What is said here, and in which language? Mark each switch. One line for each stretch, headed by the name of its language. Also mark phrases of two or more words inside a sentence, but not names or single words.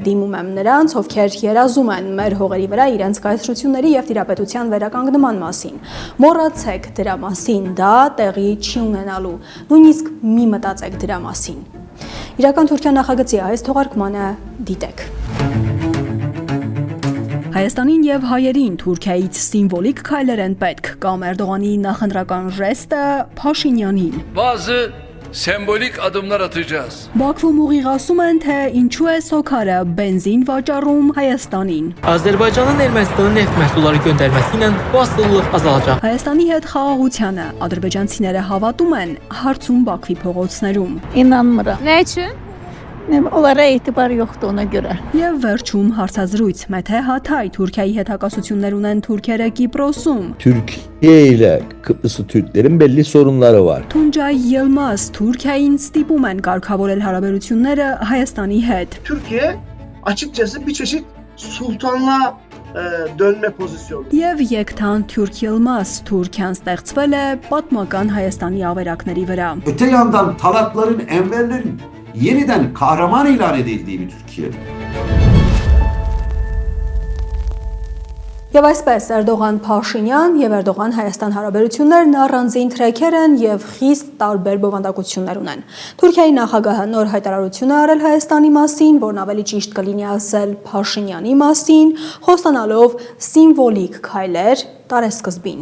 Armenian: «Դիմում եմ նրանց, ովքեր երազում են մեր հողերի վրա իրենց կայսրությունների եւ տիրապետության վերականգնման մասին։ Մոռացեք դրա մասին, դա տեղի չի ունենալու։ Նույնիսկ մի մտածեք դրա մասին»։ Իրական Թուրքիա նախագծի այս թողարկմանը դիտեք։ Հայաստանին եւ հայերին Թուրքիայից սիմվոլիկ քայլեր են պետք, կամ Էրդողանի նախընտրական ժեստը Փաշինյանին։
Turkish: Bazı sembolik adımlar atacağız.
Armenian: Բաքվում ուղիղ ասում են, թե ինչու է Սոքարը բենզին վաճառում Հայաստանին։
Azerbaijani: Azərbaycanın Ermənistana neft məhsulları göndərməsi ilə bu asılılıq azalacaq.
Armenian: Հայաստանի հետ խաղաղությանը ադրբեջանցիները հավատում են հարցում Բաքվի փողոցներում։
Azerbaijani: İnanmıram.
Turkish: Ne için?
Azerbaijani: Onlara etibar yoxdur ona görə.
Armenian: Եվ վերջում հարցազրույց Մեթե Հաթայ Թուրքիայի հետ հակասություններ ունեն թուրքերը Կիպրոսում։
Turkish: Türkiye ile Kıbrıslı Türklerin belli sorunları var.
Armenian: Tuncay Yılmaz Türkiye'nin ստիպում են կարգավորել հարաբերությունները Հայաստանի հետ։
Turkish: Türkiye açıkçası bir çeşit sultanlığa dönme pozisyonu.
Armenian: Եվ Yektan Türk Yılmaz Türkiyan ստեղծվել է պատմական Հայաստանի ավերակների վրա։
Turkish: Öte yandan Talatların, Enverlerin yeniden kahraman ilan edildiği bir Türkiye.
Armenian: Եվ այսպես Էրդողան-Փաշինյան եւ Էրդողան-Հայաստան հարաբերություններն առանձին թրեքեր են եւ խիստ տարբեր բովանդակություններ ունեն։ Թուրքիայի նախագահը նոր հայտարարություն է արել Հայաստանի մասին, որն ավելի ճիշտ կլինի ասել Փաշինյանի մասին, խոստանալով սիմվոլիկ քայլեր տարեսկզբին։